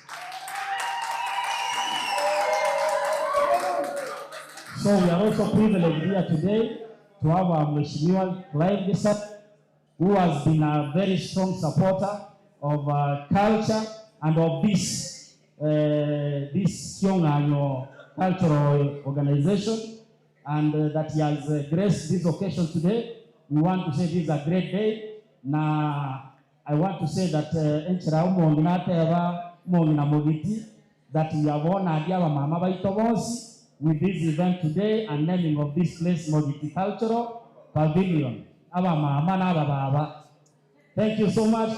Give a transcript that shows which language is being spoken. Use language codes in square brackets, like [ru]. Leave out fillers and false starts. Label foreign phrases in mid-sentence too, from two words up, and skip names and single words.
[en] So we are also privileged here today to have our Mheshimiwa Clive Gisa, who has been a very strong supporter of culture and of this Kionga cultural organization, and that he has graced this occasion today. We want to say this is a great day. Now, I want to say that that we have honored our Mama Baitobosi with this event today and naming of this place Mogiti Cultural Pavilion. [guz] Aba mama na aba baba. [en] Thank you so much.